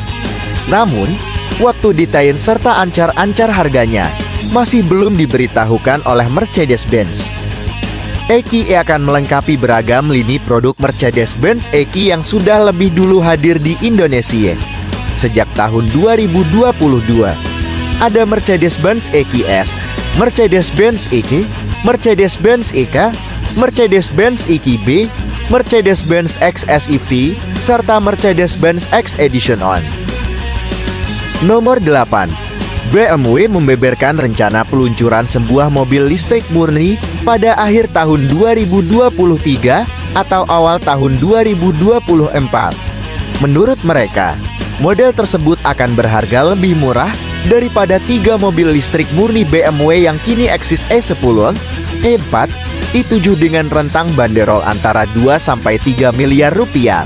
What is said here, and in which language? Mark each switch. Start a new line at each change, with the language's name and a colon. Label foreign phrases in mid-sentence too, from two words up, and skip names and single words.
Indonesian: Namun, waktu detail serta ancar-ancar harganya masih belum diberitahukan oleh Mercedes-Benz. EQE akan melengkapi beragam lini produk Mercedes-Benz EQE yang sudah lebih dulu hadir di Indonesia. Sejak tahun 2022, ada Mercedes-Benz EQS, Mercedes-Benz EQ, Mercedes-Benz EK, Mercedes-Benz EQB, Mercedes-Benz X SUV, serta Mercedes-Benz X Edition On. Nomor 8. BMW membeberkan rencana peluncuran sebuah mobil listrik murni pada akhir tahun 2023 atau awal tahun 2024. Menurut mereka, model tersebut akan berharga lebih murah daripada 3 mobil listrik murni BMW yang kini eksis E10, E4, E7 dengan rentang banderol antara 2-3 miliar rupiah.